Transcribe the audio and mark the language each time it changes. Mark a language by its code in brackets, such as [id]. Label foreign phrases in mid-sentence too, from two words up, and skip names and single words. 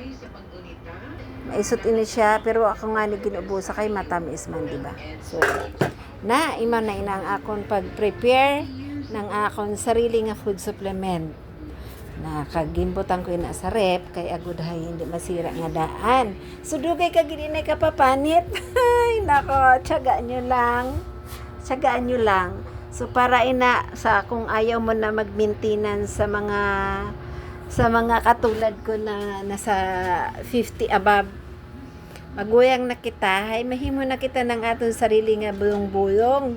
[hil] Maisot ini siya, pero ako nga ni ginubusa kay matamis man, di ba? So na ima na ina ang akon pag-prepare ng akon sarili nga [en] food supplement. [hil] Na kagimbutan ko ina sa rep kay agud hay hindi masira nga daan. So dugay ka gid inay kapapanit. [tl] Ay nako, tiyagaan nyo lang. [hil] So para ina sa kung ayaw mo na mag-maintenance [tl] sa mga katulad ko na nasa 50 above, [hil] maguyang na kita, ay mahimo na kita ng aton sarili nga bulong-bulong.